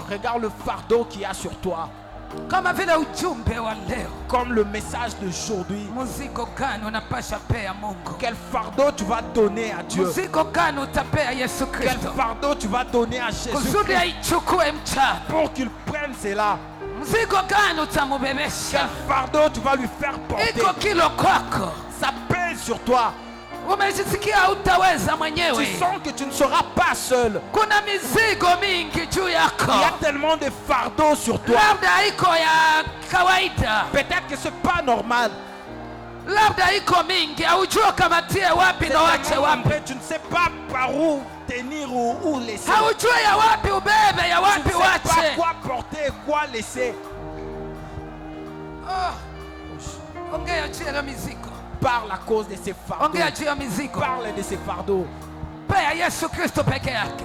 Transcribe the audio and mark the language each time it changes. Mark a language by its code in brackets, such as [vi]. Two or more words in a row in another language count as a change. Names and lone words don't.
[fr] Regarde le fardeau qu'il y a sur toi. [sw] Kama vile ujumbe wa leo. [fr] Comme le message d'aujourd'hui. [sw] Mzigo gani unapasha pea Mungu? [fr] Quel fardeau tu vas donner à Dieu? [sw] Mzigo gani utapea Yesu Kristo? [fr] Quel fardeau tu vas donner à Jésus [sw] kusudi aichukue mchana? [fr] Pour qu'il prenne cela. [sw] Mzigo gani utamubebesha? [fr] Quel fardeau tu vas lui faire porter? [sw] Iko kilo kwako. [fr] Ça pèse sur toi. [sw] Umejisikia utaweza mwenyewe. [fr] Tu sens que tu ne seras pas seul. [sw] Kuna mizigo mingi juu yako. [fr] Il y a tellement de fardeaux sur toi. [sw] Labda iko ya kawaida. [fr] Peut-être que c'est pas normal. [sw] Labda iko mingi, haujua kama tie wapi na wache wapi. [fr] Tu ne sais pas par où tenir ou où laisser. [sw] Haujua ya wapi ubebe, ya wapi wache. [fr] Tu ne sais pas quoi porter, quoi laisser. [sw] Ongea juu ya mizigo. [fr] Parle à cause de ces fardeaux. [sw] Ongea juu ya mizigo. [fr] Parle de ces fardeaux. [sw] Pea Yesu Kristo peke yake.